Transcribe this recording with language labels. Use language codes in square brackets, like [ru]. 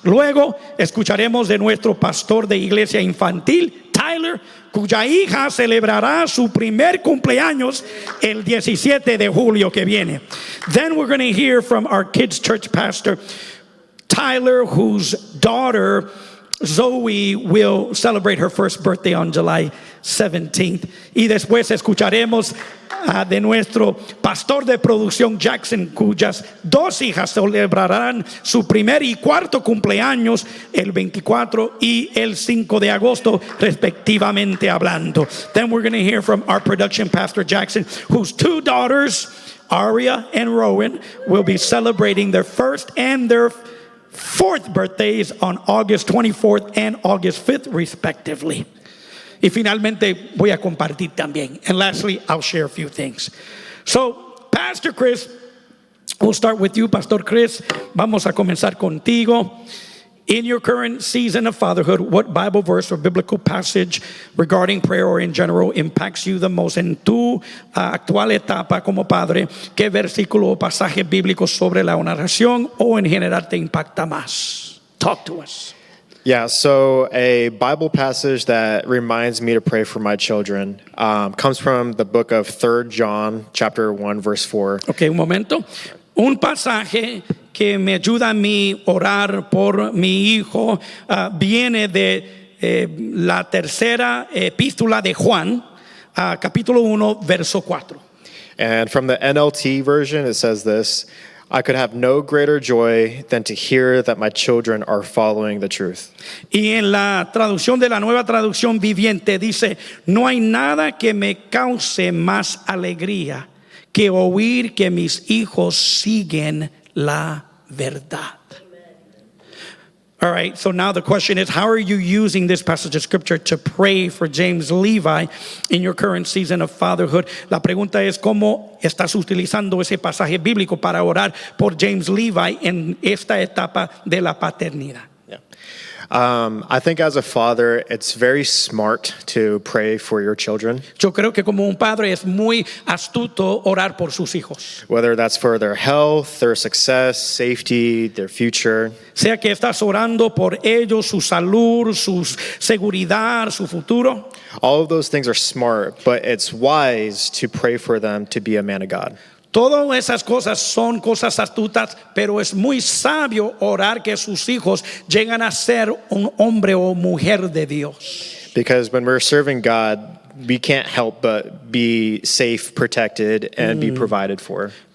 [es] Luego escucharemos de nuestro pastor de iglesia infantil, Tyler, cuya hija celebrará su primer cumpleaños el 17 de julio que viene. [en] Then we're going to hear from our kids' church pastor, Tyler, whose daughter, Zoe, will celebrate her first birthday on July 17th. [es] Y después escucharemos de nuestro pastor de producción, Jackson, cuyas dos hijas celebrarán su primer y cuarto cumpleaños el 24 y el 5 de agosto respectivamente hablando. [en] Then we're going to hear from our production pastor, Jackson, whose two daughters, Aria and Rowan, will be celebrating their first and their fourth birthdays on August 24th and August 5th respectively. [es] Y finalmente voy a compartir también. [en] And lastly, I'll share a few things. So, Pastor Chris, we'll start with you, Pastor Chris. [es] Vamos a comenzar contigo. [en] In your current season of fatherhood, what Bible verse or biblical passage regarding prayer or in general impacts you the most? [es] En tu actual etapa como padre, ¿qué versículo o pasaje bíblico sobre la oración o en general te impacta más? [en] Talk to us. Yeah, so a Bible passage that reminds me to pray for my children comes from the book of 3 John, chapter 1, verse 4. [es] Ok, un momento. Un pasaje que me ayuda a mí orar por mi hijo viene de la tercera epístola de Juan, capítulo 1, verso 4. [en] And from the NLT version, it says this: I could have no greater joy than to hear that my children are following the truth. [es] Y en la traducción de la Nueva Traducción Viviente dice: no hay nada que me cause más alegría que oír que mis hijos siguen la verdad. [en] All right, so now the question is, how are you using this passage of scripture to pray for James Levi in your current season of fatherhood? [es] La pregunta es, ¿cómo estás utilizando ese pasaje bíblico para orar por James Levi en esta etapa de la paternidad? [en] I think as a father, it's very smart to pray for your children, [es] Yo creo que como un padre es muy astuto orar por sus hijos. [en] whether that's for their health, their success, safety, their future. [es] Sea que estás orando por ellos, su salud, su seguridad, su futuro. [en] All of those things are smart, but it's wise to pray for them to be a man of God. [es] Todas esas cosas son cosas astutas, pero es muy sabio orar que sus hijos lleguen a ser un hombre o mujer de Dios. [en] Because when we're serving God, we can't help but be safe, protected, and be provided for.